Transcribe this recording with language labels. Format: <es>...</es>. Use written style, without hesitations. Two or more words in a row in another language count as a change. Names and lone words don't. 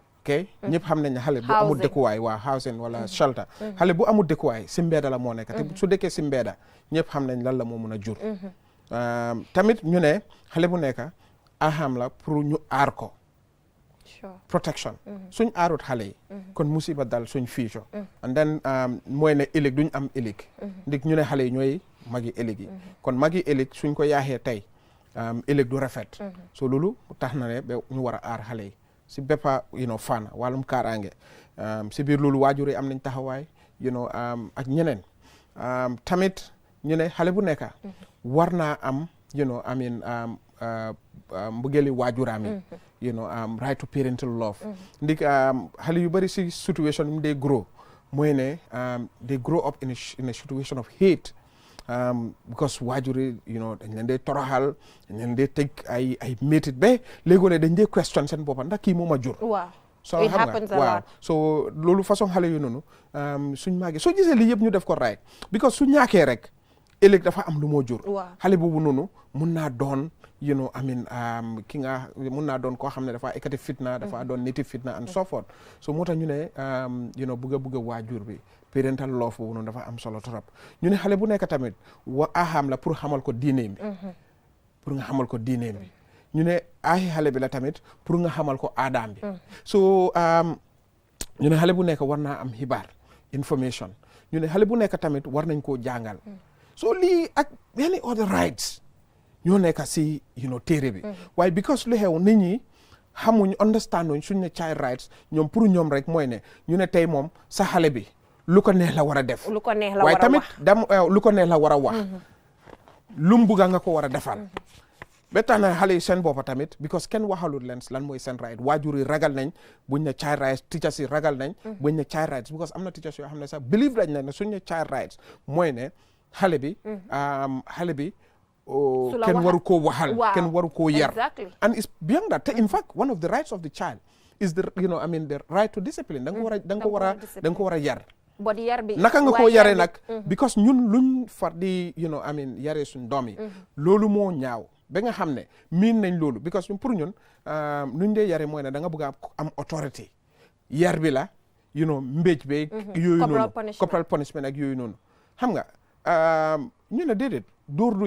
<wo>ok ñëpp xam nañ ne xale bu amul dëkkuwaay waa housing wala shelter xale bu amul dëkkuwaay si mbeeda la moo nekk te su dëkkee si mbeeda ñëpp xam nañ lan la moo mun a jur tamit ñu ne xale bu nekk aham la pour ñu aar ko protection suñ aarut xale yi kon musiba dal suñ</wo> <en>future and then</en> <wo>mooy ne ëllëg duñ am ëllëg ndik ñu ne xale yi ñooy magi ëllëg yi kon magi ëllëg suñ ko yaaxee tey ëllëg du rafet so loolu tax na ne ba ñu war a aar xale yi si béppa fànn wàllum kaaraange si biir loolu waajur yi am nañ taxawaay ak ñeneen tamit ñu ne xale bu nekk war naa am mbëggeeli waajuraam yi</wo> <en>right to parental love</en> <wo>ndik xale yu bëri si situation mu dee grow mooy ne</wo> <en>they grow up in a situation of hate because</en> <wo>waajur yi dañ leen dee toroxal dañ leen dee teg ay métit ba léegoo-léeg dañ dee question seen boppa ndax kii moo ma jur so xam nga waaw so loolu façon xale yu noonu suñ màggee soo gisee lii yëpp ñu def ko right because su ñàkkee rek ëllëg dafa am lu moo jur xale boobu noonu mun naa doon ki nga mun naa doon koo xam ne dafa ekkati fitna dafa doon native fitna</wo> <en>and so forth so</en> <wo>moo tax ñu ne bugg a waajur bi</wo> <en>parental love</en> <wo>boobu noonu dafa am solo trop ñu ne xale bu nekk tamit aham la pour xamal ko diineem bi pour nga xamal ko diineem bi ñu ne xale bi la tamit pour nga xamal ko aadaam bi so ñu ne xale bu nekk war naa am xibaar information ñu ne xale bu nekk tamit war nañ koo jàngal so lii ak</wo> <en>any other rights</en> <wo>ñoo nekk si téere bi waaye because lu xew nit ñi xamuñ understand uñ suñ ne</wo> <en>child rights</en> <wo>ñoom pour ñoom rek mooy ne ñu ne tey moom sa xale bi lu ko neex la war a def waaye tamit lu ko neex la war a wax lu mu bugga nga ko war a defal ba tax na xale yi seen boppa tamit because kenn waxalul leen lan mooy seen right waajur yi ragal nañ buñ ne</wo> <en>child rights</en> <wo>teachers yi ragal nañ buñ ne</wo> <en>child rights</en> <wo>because am na teachers yoo xam ne sax believe dañ ne suñ ne</wo> <en>child rights</en> <wo>mooy ne xale bi kenn waru koo waxal kenn waru koo yar</wo> <en>and it's beyond that in fact one of the rights of the child is the the right to discipline</en> <wo>da nga ko war a yar naka nga koo yaree nag because ñun luñ far di yaree suñ doom yi loolu moo ñaaw ba nga xam ne miin nañ loolu because pour ñun luñ dee yaree mooy ne da nga bëgg a am authority yar bi la mbéj beeg yooyu noonu</wo> <en>corporal punishment</en> <wo>ak yooyu noonu xam nga ñu ne déedéet dóor du</wo>